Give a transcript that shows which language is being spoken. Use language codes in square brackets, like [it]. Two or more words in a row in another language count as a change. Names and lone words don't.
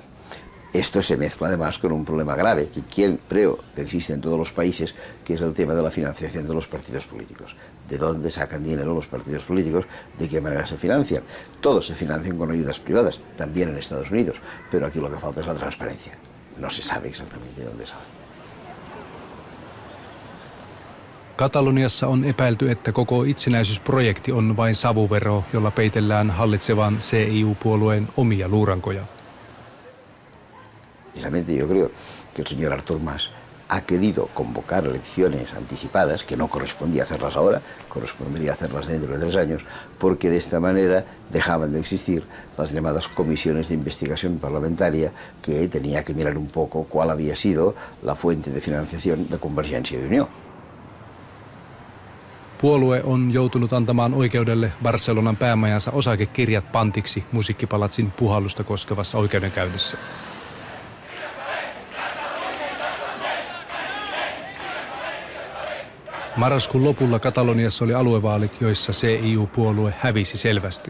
[es] Esto se mezcla además con un problema grave, que creo que existe en todos los países, que es el tema de la financiación de los partidos políticos. ¿De dónde sacan dinero los partidos políticos? ¿De qué manera se financian? Todos se financian con ayudas privadas, también en Estados Unidos, pero aquí lo que falta es la transparencia. No se sabe exactamente de dónde sale. [fi] Kataloniassa on epäilty, että koko itsenäisyysprojekti on vain savuvero, jolla peitellään hallitsevan CIU-puolueen omia luurankoja. [es] Precisamente yo creo que el señor Artur Mas ha querido convocar elecciones anticipadas, que no correspondía hacerlas ahora, correspondería hacerlas dentro de 3 años, porque de esta manera dejaban de existir las llamadas comisiones de investigación parlamentaria, que tenía que mirar un poco cuál había sido la fuente de financiación de Convergencia y Unió. [fi] Puolue on joutunut antamaan oikeudelle Barcelonan päämajansa osakekirjat pantiksi musiikkipalatsin puhallusta koskevassa oikeudenkäynnissä. Marraskuun lopulla Kataloniassa oli aluevaalit, joissa CIU-puolue hävisi selvästi.